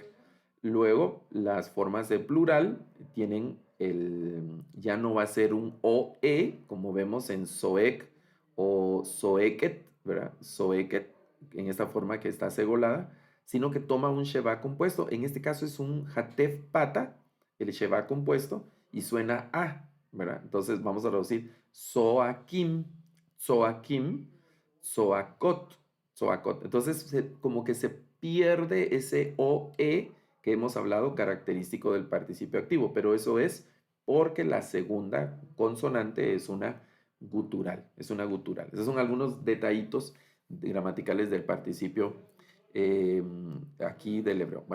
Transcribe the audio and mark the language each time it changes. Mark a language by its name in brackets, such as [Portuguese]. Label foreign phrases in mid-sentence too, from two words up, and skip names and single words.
[Spanish] Luego las formas de plural tienen ya no va a ser un OE, como vemos en soek o soeket, ¿verdad? Soeket, en esta forma que está segolada, sino que toma un sheva compuesto. En este caso es un hatef pata, el sheva compuesto, y suena a, ¿verdad? Entonces vamos a traducir [Hebrew] soakim, soakim, soakot, soakot. [Spanish] Entonces como que se pierde ese OE que hemos hablado característico del participio activo, pero eso es porque la segunda consonante es una gutural, es una gutural. Esos son algunos detallitos gramaticales del participio aquí del hebreo.